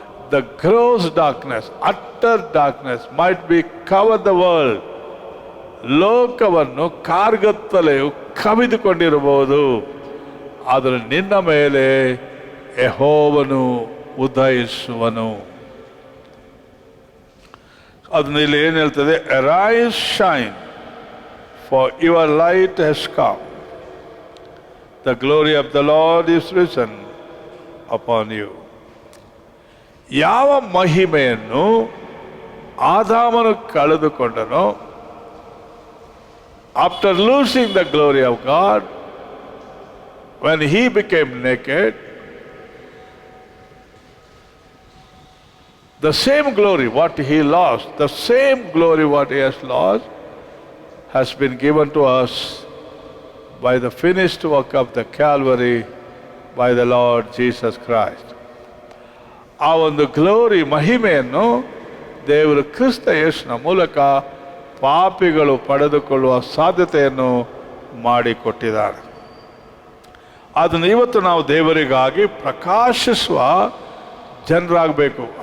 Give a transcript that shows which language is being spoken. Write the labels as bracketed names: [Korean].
[English] the gross darkness, utter darkness might be covered the world. [Kannada] ಲೋಕವನ್ನು ಕಾರ್ಗತ್ತಲೆಯು ಕವಿದುಕೊಂಡಿರಬಹುದು, ಆದರೆ ನಿನ್ನ ಮೇಲೆ ಯೆಹೋವನು ಉದಯಿಸುವನು. ಅದನ್ನ ಇಲ್ಲಿ ಏನು ಹೇಳ್ತದೆ? [English] Arise shine, for your light has come, the glory of the Lord is risen upon you. [Kannada] ಯಾವ ಮಹಿಮೆಯನ್ನು ಆದಾಮನು ಕಳೆದುಕೊಂಡನೋ, [English] after losing the glory of God, when he became naked, the same glory what he lost, the same glory what he has lost, has been given to us by the finished work of the Calvary by the Lord Jesus Christ. [Kannada] ಆ ಒಂದು glory, ಮಹಿಮೆಯನ್ನು ದೇವರು ಕ್ರಿಸ್ತ ಯೇಸುವಿನ ಮೂಲಕ ಪಾಪಿಗಳು ಪಡೆದುಕೊಳ್ಳುವ ಸಾಧ್ಯತೆಯನ್ನು ಮಾಡಿಕೊಟ್ಟಿದ್ದಾರೆ. ಅದನ್ನು ಇವತ್ತು ನಾವು ದೇವರಿಗಾಗಿ ಪ್ರಕಾಶಿಸುವ ಜನರಾಗಬೇಕು.